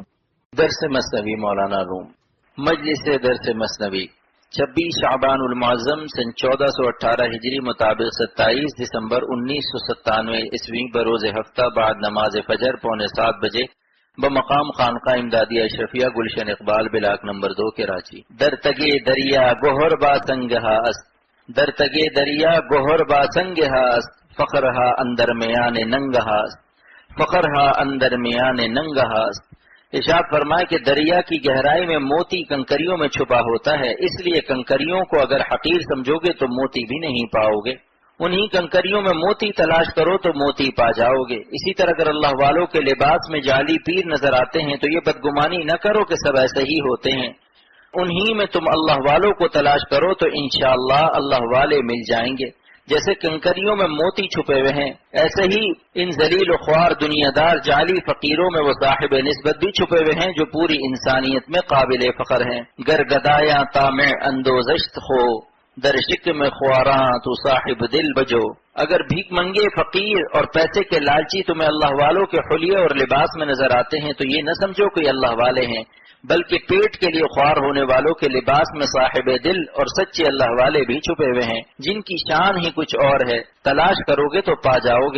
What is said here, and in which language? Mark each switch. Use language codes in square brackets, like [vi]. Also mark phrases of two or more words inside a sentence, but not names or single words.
[ur] درس مثنوی مولانا روم، مجلس درس مثنوی 26 شعبان المعظم سن 1418 ہجری مطابق 27 دسمبر 1997 عیسوی بروز ہفتہ بعد نماز فجر 6:45 بجے بمقام خانقاہ امدادیہ اشرفیہ گلشن اقبال بلاک نمبر 2 کراچی۔ [fa] در تگے دریا گوہر با سنگہا است، در تگے دریا گوہر با سنگہا است، فخرہا اندر میان ننگہا است، فخرہا اندر میان ننگہا است۔ [ur] ارشاد فرمائے کہ دریا کی گہرائی میں موتی کنکریوں میں چھپا ہوتا ہے، اس لیے کنکریوں کو اگر حقیر سمجھو گے تو موتی بھی نہیں پاؤ گے، انہی کنکریوں میں موتی تلاش کرو تو موتی پا جاؤ گے۔ اسی طرح اگر اللہ والوں کے لباس میں جعلی پیر نظر آتے ہیں تو یہ بدگمانی نہ کرو کہ سب ایسے ہی ہوتے ہیں، انہی میں تم اللہ والوں کو تلاش کرو تو انشاءاللہ اللہ والے مل جائیں گے۔ جیسے کنکریوں میں موتی چھپے ہوئے ہیں، ایسے ہی ان ذلیل و خوار دنیا دار جعلی فقیروں میں وہ صاحب نسبت بھی چھپے ہوئے ہیں جو پوری انسانیت میں قابل فخر ہیں۔ [fa] گر گدایا طامع اندوزشت خو، در شکم خواراں تو صاحب دل بجو۔ [ur] اگر بھیک منگے فقیر اور پیسے کے لالچی تمہیں اللہ والوں کے حلیے اور لباس میں نظر آتے ہیں تو یہ نہ سمجھو کہ یہ اللہ والے ہیں، بلکہ پیٹ کے لیے خوار ہونے والوں کے لباس میں صاحب دل اور سچے اللہ والے بھی چھپے ہوئے ہیں، جن کی شان ہی کچھ اور ہے، تلاش کرو گے تو پا جاؤ گے۔